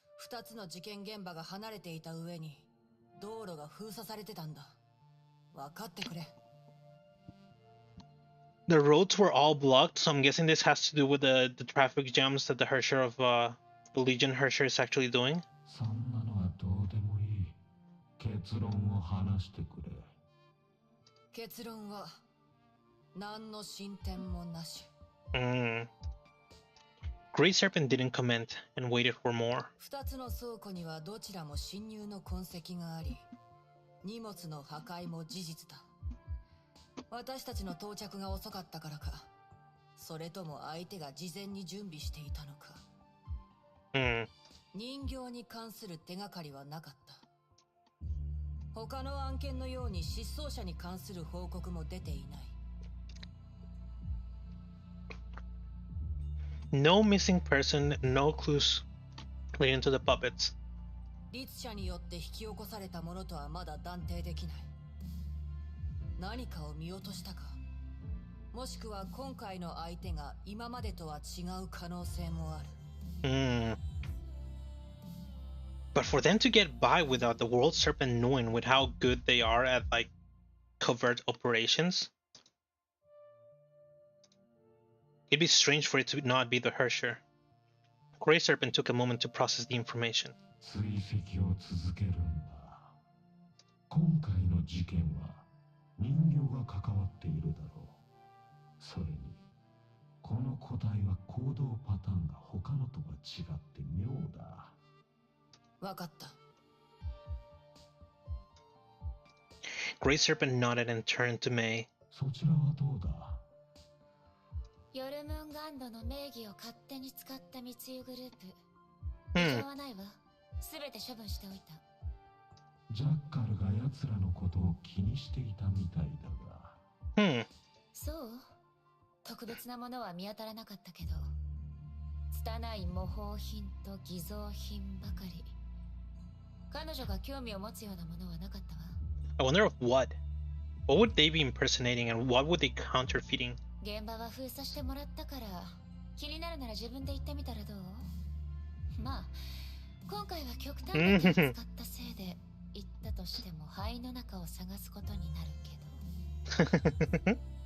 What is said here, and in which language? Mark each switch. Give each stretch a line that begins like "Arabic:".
Japanese: 2つの事件現場が離れていた上に道路が封鎖されてたんだ。分かってくれ。
English: The roads were all blocked, so I'm guessing this has to do with the traffic jams that the Herrscher of the Legion Herrscher is actually doing.
Japanese: そんなのはどうでもいい。結論を話してくれ。結論は何の進展もなし。
English: Grey Serpent didn't comment and waited for more.
Japanese: 2つの倉庫にはどちらも侵入の痕跡があり、荷物の破壊も事実だ。私たちの到着が遅かったからか、それとも相手が事前に準備していたのか。人形に関する手がかりはなかった。他の案件のように失踪者に関する報告も出ていない。
English: No missing person, no clues leading to the puppets.
Japanese: 律者によって引き起こされたものとはまだ断定できない。何かを見落としたか、もしくは今回の相手が今までとは違う可能性もある。
English: But for them to get by without the World Serpent knowing with how good they are at like covert operations, it'd be strange for it to not be the Herrscher. Grey Serpent took a moment to process the information.
Japanese: 追跡を続けるんだ。今回の事件は人形が関わっているだろう。それに、この個体は行動パターンが他のとは違って妙だ。わかった。
English: Grey Serpent nodded and turned to May.
Japanese: そちらはどうだ？ヨルムンガンドの名義を勝手に使った密輸グループ。異常はないわ。すべて処分しておいた。ジャッカルが奴らのことを気にしていたみたいだが。そう？特別なものは見当たらなかったけど、拙い模倣品と偽造品ばかり。彼女が興味を持つようなものはなかったわ。
English: I wonder of what? What would they be impersonating and what would they counterfeiting?
Japanese: 現場は封鎖してもらったから、気になるなら自分で行ってみたらどう？まあ、今回は極端な手を使ったせいで、行ったとしても灰の中を探すことになるけど。